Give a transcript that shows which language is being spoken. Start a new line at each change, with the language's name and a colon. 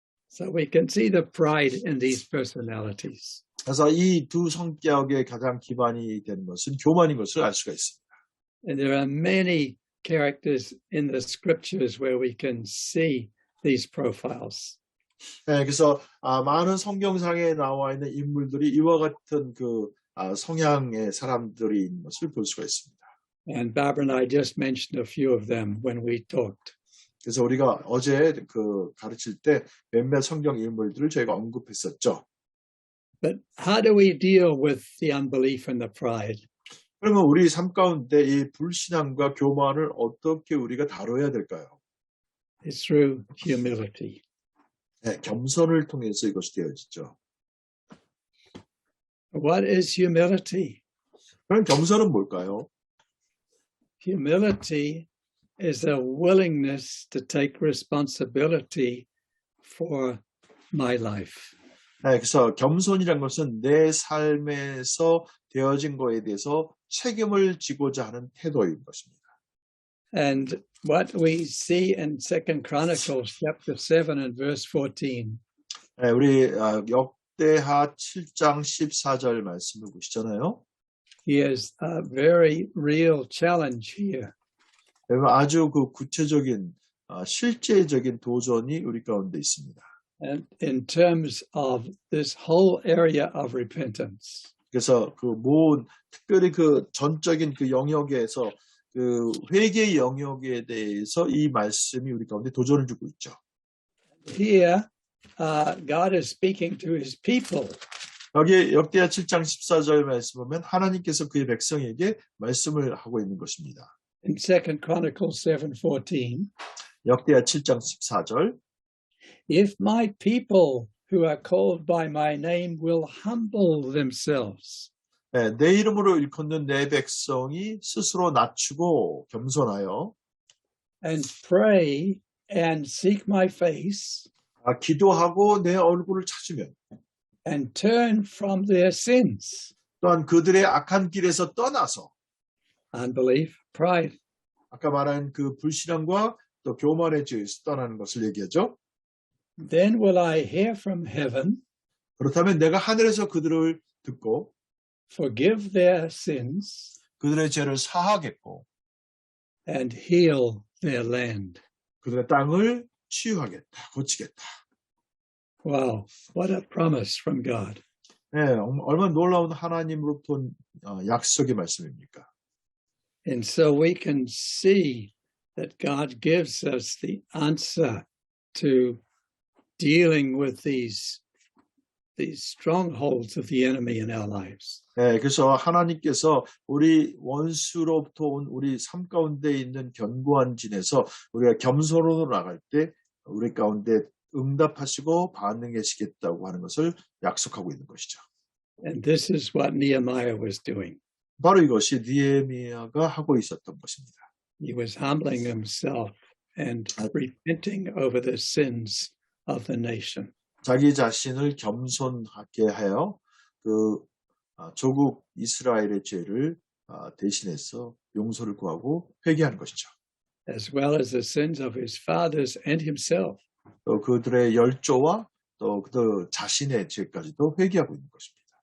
English: So we can see the pride in these personalities.
Korean: 그래서 이 두 성격의 가장 기반이 되는 것은 교만인 것을 알 수가 있습니다.
English: And there are many characters in the scriptures where we can see these profiles.
Korean: 네, 그래서 많은 성경상에 나와 있는 인물들이 이와 같은 그 성향의 사람들이 있는 것을 볼 수가 있습니다.
English: And Barbara and I just mentioned a few of them when we talked.
Korean: 그래서 우리가 어제 그 가르칠 때 몇몇 성경 인물들을 저희가 언급했었죠.
English: But how do we deal with the unbelief and the pride?
Korean: 그러면 우리 삶 가운데 이 불신앙과 교만을 어떻게 우리가 다뤄야 될까요?
English: It's through humility.
Korean: 네, 겸손을 통해서 이것이 되어지죠.
English: What is humility?
Korean: 그럼 겸손은 뭘까요?
English: Humility is a willingness to take responsibility for my life.
Korean: 네, 그래서 겸손이란 것은 내 삶에서 되어진 것에 대해서 책임을 지고자 하는 태도인 것입니다.
English: And what we see in 2 Chronicles chapter 7 and verse 14
Korean: 네, 우리 역대하 7장 14절 말씀을 보시잖아요.
English: is a very real challenge here.
Korean: 아주 그 구체적인 실제적인 도전이 우리 가운데 있습니다.
English: And in terms of this whole area of repentance.
Korean: 그래서 그 모든 특별히 그 전적인 그 영역에서 그 회개 영역에 대해서 이 말씀이 우리 가운데 도전을 주고 있죠.
English: Here, God is speaking to his people.
Korean: 여기 역대하 7장 14절 말씀 보면 하나님께서 그의 백성에게 말씀을 하고 있는 것입니다.
English: In 2 Chronicles 7:14,
Korean: 역대하 7장 14절
English: if my people who are called by my name will humble themselves
Korean: 네, 내 이름으로 일컫는 내 백성이 스스로 낮추고 겸손하여
English: and pray and seek my face
Korean: 기도하고 내 얼굴을 찾으면
English: and turn from their sins,
Korean: 또한 그들의 악한 길에서 떠나서
English: unbelief, pride,
Korean: 아까 말한 그 불신앙과 또 교만의 죄에서 떠나는 것을 얘기하죠.
English: then will I hear from heaven,
Korean: 그렇다면 내가 하늘에서 그들을 듣고
English: forgive their sins,
Korean: 그들의 죄를 사하겠고
English: and heal their land.
Korean: 그들의 땅을 치유하겠다, 고치겠다.
English: Wow, what a promise from God.
Korean: 네, 얼마나 놀라운 하나님으로부터 온 약속의 말씀입니까?
English: And so we can see that God gives us the answer to dealing with these strongholds of the enemy in our lives.
Korean: 네, 그래서 하나님께서 우리 원수로부터 온 우리 삶 가운데 있는 견고한 진에서 우리가 겸손으로 나갈 때 우리 가운데 응답하시고 반응하시겠다고 하는 것을 약속하고 있는 것이죠.
English: And this is what Nehemiah was doing.
Korean: 바로 이것이 느헤미야가 하고 있었던 것입니다.
English: He was humbling himself and repenting over the sins of the nation.
Korean: 자기 자신을 겸손하게 하여 그 조국 이스라엘의 죄를 대신해서 용서를 구하고 회개하는 것이죠.
English: As well as the sins of his fathers and himself.
Korean: 또 그들의 열조와 또 그들 자신의 죄까지도 회개하고 있는 것입니다.